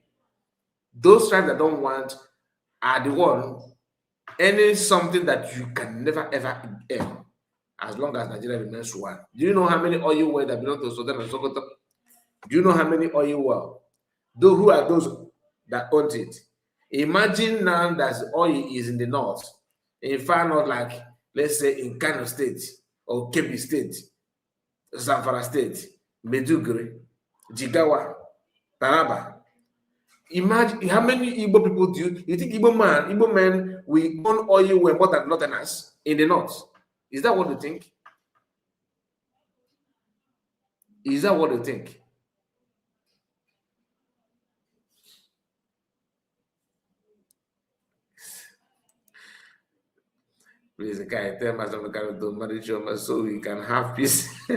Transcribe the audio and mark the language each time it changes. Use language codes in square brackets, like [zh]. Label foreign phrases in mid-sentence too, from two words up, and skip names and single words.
[en] Those tribes that don't want are the one any something that you can never ever earn as long as Nigeria remains one. Do you know how many oil wells that belong to Sudan and Sokoto? Do you know how many oil wells? Who are those that own it? Imagine now that oil is in the north, in far north, like let's say in Kano State or Kebbi State, Zamfara State, Meduguri, Jigawa, Taraba. Imagine how many Igbo people do you think Igbo men will own oil well more than Northerners in the north? Is that what you think? Is that what you think? Please, guy, tell my son to marry Choma so we can have peace.